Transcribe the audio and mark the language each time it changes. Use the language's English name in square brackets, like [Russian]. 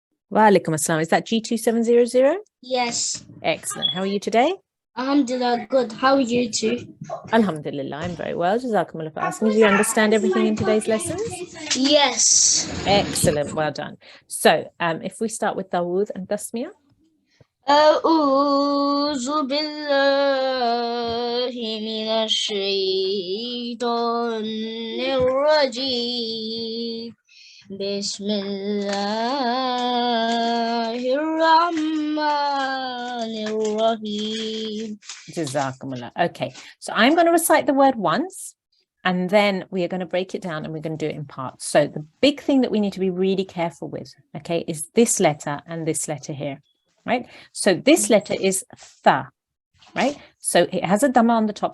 [Arabic] Wa alaikum assalam. [English] Is that G2 700? Yes. Excellent. How are you today? Alhamdulillah, good. How are you two? Alhamdulillah, I'm very well. Jazakumullah for asking. Do you understand everything in today's lessons? Yes. Excellent. Well done. So, if we start with Dawood and Tasmiyah. [Arabic] أعوذ بالله من الشيطان الرجيم بسم الله الرحمن الرحيم. [English] Jazakumullah. Okay. So, I'm going to recite the word once, and then we are going to break it down and we're going to do it in parts. So, the big thing that we need to be really careful with, okay, is this letter and this letter here. Right? So this letter is tha, right? So it has a dhamma on the top.